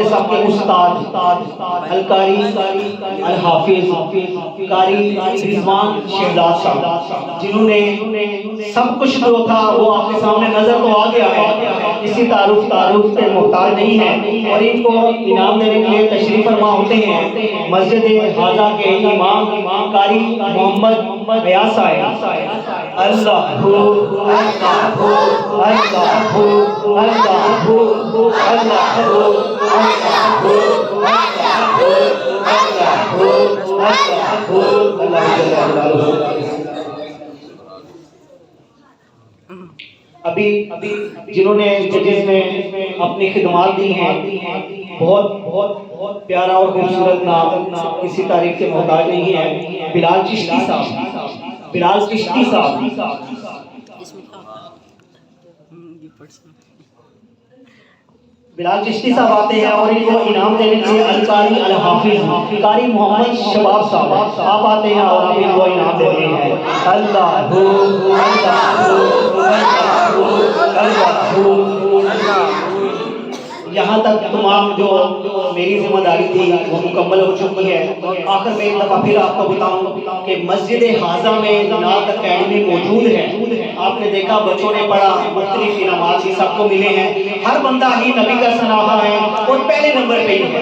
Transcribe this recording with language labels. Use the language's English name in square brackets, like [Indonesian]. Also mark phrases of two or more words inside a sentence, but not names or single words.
[Urdu] سب کے استاد القاری الحافظ قاری رضوان شہزاد صاحب جنہوں نے سب کچھ جو تھا وہ آپ کے سامنے نظر تو آ گیا ہے، اسی تعارف پہ محتاج نہیں ہے اور ان کو انعام دینے کے لیے تشریف فرما ہوتے ہیں مسجد ہذا کے امام قاری محمد ریاض صاحب. [Arabic] الله هو الله هو الله هو الله هو الله هو الله هو الله هو الله هو الله هو. [Urdu] ابھی جنہوں نے ججز میں اپنی خدمات دی ہیں، بہت پیارا اور خوبصورت نام، کسی تعریف کے محتاج نہیں ہے، بلال چشتی صاحب. بلال چشتی صاحب آتے ہیں اور ان کو انعام دینے کے لیے القاری الحافظ قاری محمد شباب صاحب آپ آتے ہیں اور آپ ان کو انعام دیتے ہیں. [Arabic] الله هو الله هو الله هو الله هو. [Urdu] یہاں تک تمام جو میری ذمہ داری تھی وہ مکمل ہو چکی ہے. آخر میں ایک دفعہ پھر آپ کو بتاؤں کہ مسجد ہذا میں نعت اکیڈمی موجود ہے. آپ نے دیکھا بچوں نے پڑھا، مختلف انعامات ہی سب کو ملے ہیں. ہر بندہ ہی نبی کا ثناہا ہے اور پہلے نمبر پہ ہی ہے.